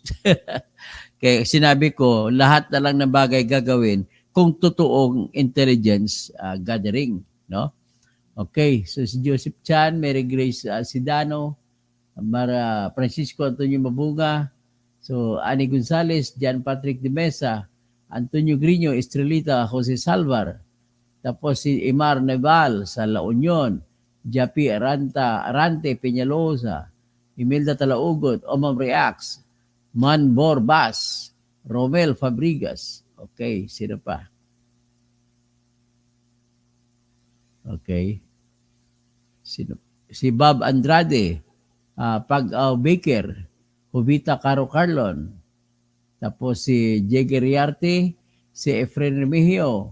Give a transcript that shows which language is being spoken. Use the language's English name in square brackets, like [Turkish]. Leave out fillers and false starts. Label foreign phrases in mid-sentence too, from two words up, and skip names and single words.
[Filipino] Kaya sinabi ko, lahat na lang ng bagay gagawin kung totoong [English] intelligence gathering, [Filipino] no? Okay, so si Joseph Chan, Mary Grace Sidano, Francisco Antonio Mabunga, so Ani Gonzales, John Patrick de Mesa, Antonio Grino, Estrelita, Jose Salvar, tapos si Imar Naval sa La Union, Japi Arante Peñalosa, Imelda Talaugot, Omam Reacts, Man Borbas, Romel Fabrigas. Okay, sino pa? Okay. Si Bob Andrade, Pag-Aw Baker, Jovita Caro Carlon, tapos si Jagger Riarte, si Efren Remigio.